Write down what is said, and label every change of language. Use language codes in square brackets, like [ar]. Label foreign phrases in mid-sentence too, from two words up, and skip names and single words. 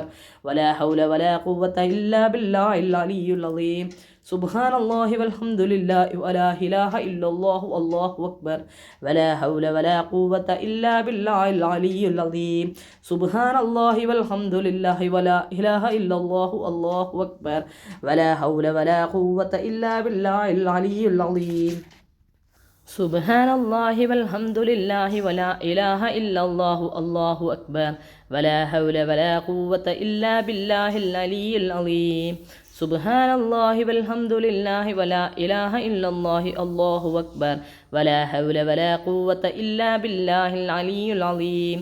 [ar] ولا حول ولا قوة إلا بالله العلي العظيم سبحان الله والحمد لله ولا إله إلا الله الله أكبر ولا حول ولا قوة إلا بالله العلي العظيم سبحان الله والحمد لله ولا إله إلا الله الله أكبر ولا حول ولا قوة إلا بالله العلي العظيم سبحان الله والحمد لله ولا إله إلا الله الله أكبر ولا حول ولا قوة إلا بالله العلي العليم. سبحان الله والحمد لله ولا إله إلا الله الله أكبر ولا حول ولا قوة إلا بالله العلي العليم.